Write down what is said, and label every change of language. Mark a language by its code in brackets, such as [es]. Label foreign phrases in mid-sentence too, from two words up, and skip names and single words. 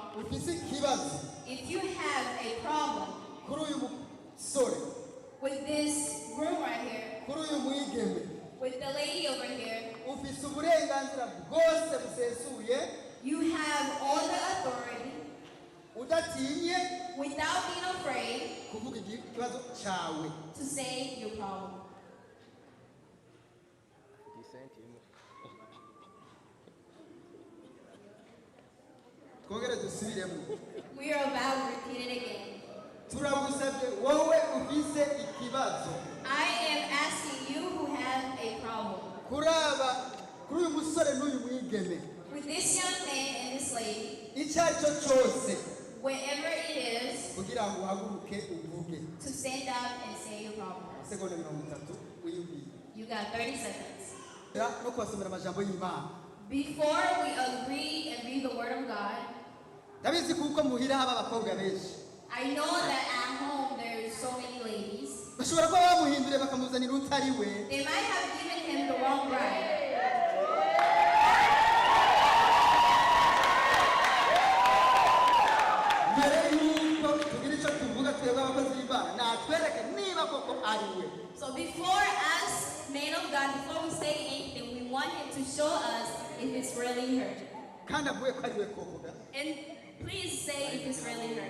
[rn] ufise ikibazo [en] If you have a problem [rn] kuri uyu musore [en] with this room right here, [rn] kuri uyu mwigeme [en] with the lady over here, [rn] ufise uburenganzira bwose busesuye [en] you have all the authority [rn] udatinye [en] without being afraid [rn] kuvuga ikibazo cyawe. [en] to say your problem. [rn] twongere dusubiremo. [en] We are about to repeat it again. [rn] turagusabye wowe ufise ikibazo [en] I am asking you who have a problem. [rn] kuri uyu musore n'uyu mwigeme [en] With this young man and this lady, [rn] icyo ari cyo cyose [en] wherever it is, [rn] kugira ngo uhaguruke uvuge. [en] to stand up and say your problem. [rn] Segonda 30 wiyubwiye. [en] You got 30 seconds. [rn] no kubasomera amajambo y'Imana. [en] Before we agree and read the word of God, [rn] ndabizi kuko muhira haba abakobwa benshi [en] I know that at home there's so many ladies. [rn] bashobora kuba bamuhindure bakamuzanira utari we. [en] They might have given him the wrong bride. [rn] mbere y'uko tugira icyo tuvuga twebwe abakozi b'Imana natwereke niba koko ari we. [en] So before us, men of God, before we say anything, we want him to show us if it's really her. [rn] kandi avuye ko ari we koko. [en] And please say if it's really her.